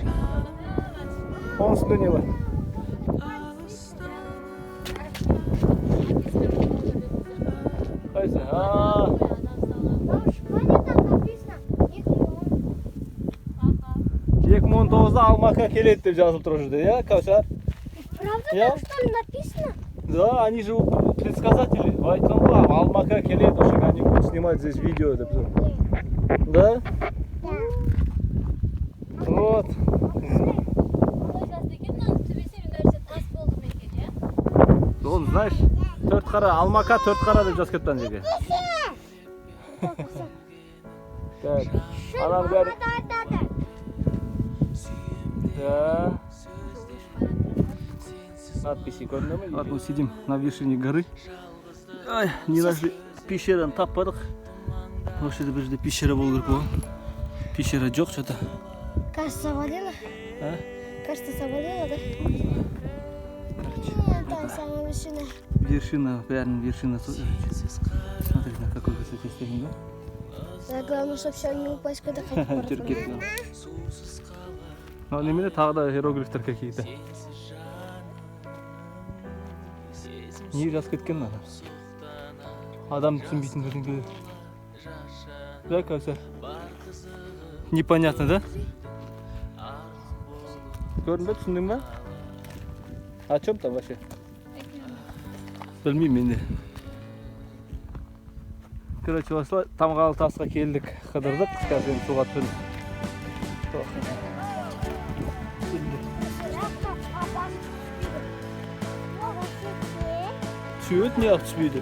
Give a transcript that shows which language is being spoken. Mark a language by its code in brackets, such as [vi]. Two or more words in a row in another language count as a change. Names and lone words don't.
[kk] Оның үстінде не бар? Қайсы? 2019-да Алмаға келеді деп жазылып тұр жерде, иә, Кәусар? [ru] Правда там что ли написано? Да, они же предсказатели. [kk] Айтқан ғой, Алмаға келеді, [ru] уже они будут снимать здесь видео деп. Да? Вот. Он, знаешь, [kk] төрт қара, Алмаға төрт қара деп жазып кетті ана жерге. Так, ананың бәрі. Да. Надписи көрінді ме? [ru] Вот мы сидим на вершине горы. [kk] Ай, [ru] не нашли [kk] пещераны таппадық. Осы жерде бір жерде пещера болу керек болған. Пещера жоқ что-то. [ru] Кажется, свалила. А? Кажется, свалила, да? Там самая вершина. Вершина, бәрінің вершина. Смотри, на какой высоте стоим, да? Да, главное, чтобы все не упасть, когда хоть [kk] Жүріп кеткен. Немене тағы да иероглифтер какие-то. Не жазып кеткен ана? Адам түсінбейтін бірдеңелер. [ru] Да, Кәусар? Непонятно, да? [kk] Көрдің бе, түсіндің ба? [ru] О чем там вообще? [kk] Білмеймін мен де. Короче, осылай Тамғалы тасқа келдік, қыдырдық. Қазір енді суға түсірдік. Түседі, не ақ түспейді?